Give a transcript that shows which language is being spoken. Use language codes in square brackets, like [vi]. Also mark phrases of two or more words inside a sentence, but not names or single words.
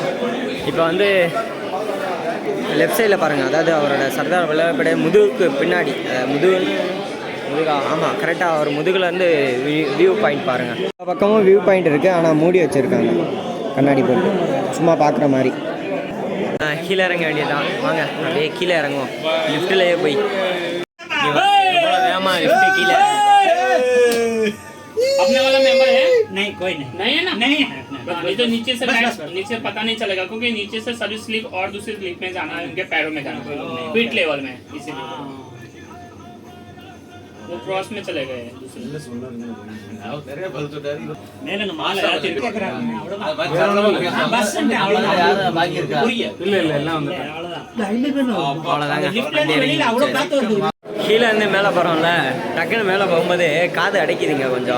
[ta] இப்போ வந்து [en] left side [ta] பாருங்கள், அதாவது அவரோட சர்தார் வல்லபாய் முதுகுக்கு பின்னாடி முதுகா ஆமாம் கரெக்டாக அவர் முதுகுலேருந்து [en] view point [ta] பாருங்கள். இந்த பக்கமும் [en] view point [ta] இருக்குது, ஆனால் மூடி வச்சுருக்காங்க கண்ணாடி போட்டு, சும்மா பார்க்குற மாதிரி. கீழே இறங்க வேண்டியதான். வாங்க அப்படியே கீழே இறங்குவோம். லிஃப்ட்லேயே போய் வேகமாக லிஃப்ட்டு கீழே. [hi] अपने वाला मेंबर है? नहीं, कोई नहीं है ना? नहीं है। नहीं तो नीचे से नीचे पता नहीं चलेगा, क्योंकि नीचे से सभी स्लिप और दूसरी स्लिप में जाना है, उनके पैरों में जाना है, [en] feet level [hi] में, इसीलिए वो क्रॉस में चले गए दूसरे। [ta] மேல நம்ம மாலை ஏத்தி பஸ் அவ்வளவுதான் பாக்கி இருக்கா? இல்ல எல்லாம் வந்துட்டாங்க. அவ்வளவுதான். லிஃப்ட்ல வெளியில அவ்வளவு காத்து வருது. கீழே இருந்து மேலே போகிறோம்ல, டக்குன்னு மேலே போகும்போது காது அடைக்குதுங்க கொஞ்சம்.